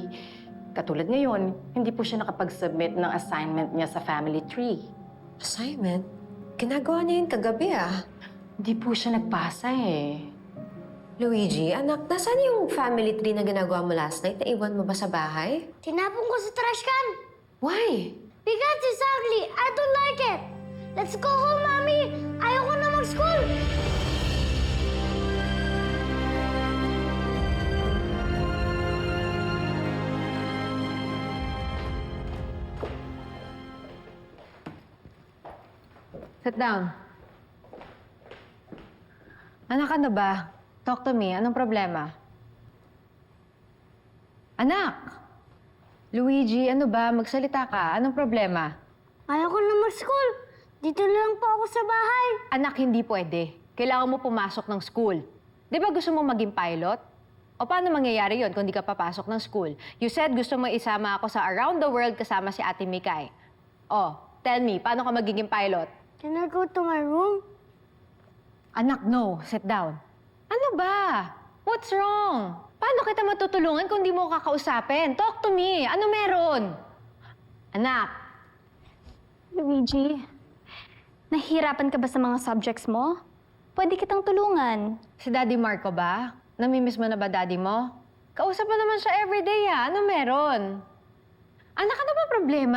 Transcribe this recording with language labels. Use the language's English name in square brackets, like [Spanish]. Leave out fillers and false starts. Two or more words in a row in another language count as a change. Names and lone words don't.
[Filipino] Katulad ngayon, hindi po siya nakapag-submit ng assignment niya sa [English] family tree. [Filipino] Assignment? Ginagawa niya yun kagabi Hindi po siya nagpasa eh. Luigi, anak, nasaan yung [English] family tree [Filipino] na ginagawa mo [English] last night? [Filipino] Naiwan mo ba sa bahay? Tinapon ko sa [English] trash can. Why? Because it's ugly. I don't like it. Let's go home, Mommy. [Filipino] Ayoko na mag-school. [English] Sit down. [Filipino] Anak, ano ba? [English] Talk to me. [Filipino] Anong problema? Anak! Luigi, ano ba? Magsalita ka. Anong problema? Ayoko na mag-school. Dito lang po ako sa bahay. Anak, hindi pwede. Kailangan mo pumasok ng school. Di ba gusto mo maging pilot? O paano mangyayari yon kung di ka papasok ng school? [English] You said [Filipino] gusto mo isama ako sa Around the World kasama si Ate Mikay. [English] Oh, tell me, [Filipino] paano ka magiging pilot? [English] Can I go to my room? Anak, no. Sit down. [Filipino] Ano ba? [English] What's wrong? [Filipino] Paano kita matutulungan kung di mo kakausapin? [English] Talk to me. [Filipino] Ano meron? Anak. Luigi, nahihirapan ka ba sa mga subjects mo? Pwede kitang tulungan. Si Daddy Marco ba? Namimiss mo na ba Daddy mo? Kausap mo naman siya everyday Ano meron? Anak, ano ba problema?